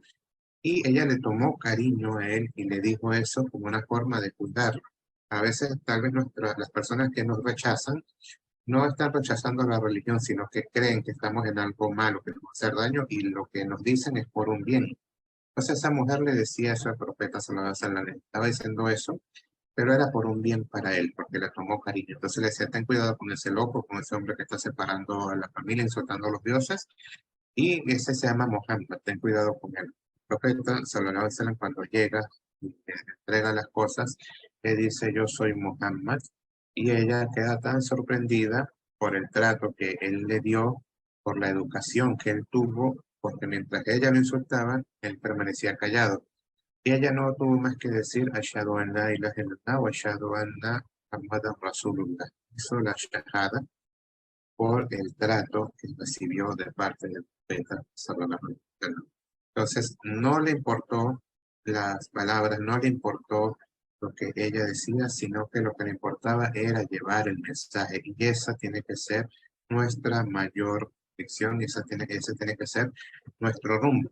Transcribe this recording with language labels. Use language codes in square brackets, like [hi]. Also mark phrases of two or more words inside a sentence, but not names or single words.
[es] Y ella le tomó cariño a él y le dijo eso como una forma de cuidarlo. A veces, tal vez las personas que nos rechazan no están rechazando la religión, sino que creen que estamos en algo malo, que nos va a hacer daño, y lo que nos dicen es por un bien. Entonces esa mujer le decía eso al profeta [ar] صلى الله عليه وسلم, [es] le estaba diciendo eso, pero era por un bien para él, porque le tomó cariño. Entonces le decía, ten cuidado con ese loco, con ese hombre que está separando a la familia, insultando a los dioses, y ese se llama Mohammed, ten cuidado con él. El profeta [ar] صلى الله عليه وسلم, [es] cuando llega y le entrega las cosas, le dice, yo soy Mohammed, y ella queda tan sorprendida por el trato que él le dio, por la educación que él tuvo, porque mientras ella lo insultaba, él permanecía callado. Y ella no tuvo más que decir, [ar] أشهد أن لا إله إلا الله وأشهد أن محمدا رسول الله. [es] Hizo la shahada por el trato que recibió de parte del profeta [ar] صلى الله عليه وسلم. [es] Entonces, no le importó las palabras, no le importó lo que ella decía, sino que lo que le importaba era llevar el mensaje. Y esa tiene que ser nuestra mayor lección y ese tiene que ser nuestro rumbo.